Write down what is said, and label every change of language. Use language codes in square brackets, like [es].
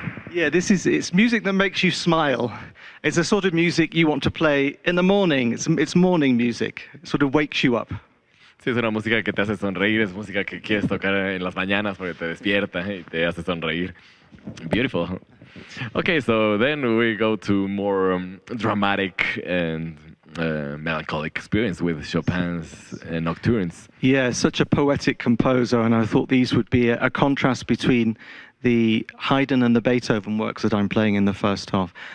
[en] Yeah, it's music that makes you smile. It's a sort of music you want to play in the morning. It's morning music. It sort of wakes you up. [es] Sí, es una música que te hace sonreír, es música que quieres tocar en las mañanas porque te despierta y te hace sonreír. [en] Beautiful. Okay, so then we go to more dramatic and melancholic experience with Chopin's nocturnes. Yeah, such a poetic composer, and I thought these would be a contrast between the Haydn and the Beethoven works that I'm playing in the first half.